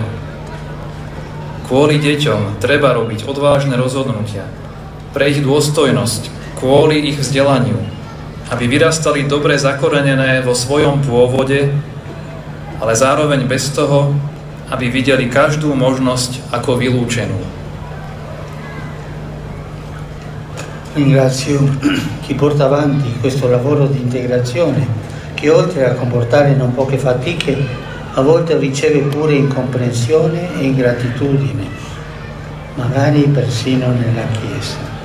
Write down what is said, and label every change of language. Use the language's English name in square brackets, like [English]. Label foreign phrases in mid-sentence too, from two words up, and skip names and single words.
[Slovak] Kvôli deťom treba robiť odvážne rozhodnutia, pre ich dôstojnosť, kvôli ich vzdelaniu, aby vyrastali dobre zakorenené vo svojom pôvode, ale zároveň bez toho, aby videli každú možnosť ako vylúčenú. [Italian] Ringrazio chi porta avanti questo lavoro di integrazione che oltre a comportare non poche fatiche a volte riceve pure incomprensione e ingratitudine, magari persino nella Chiesa.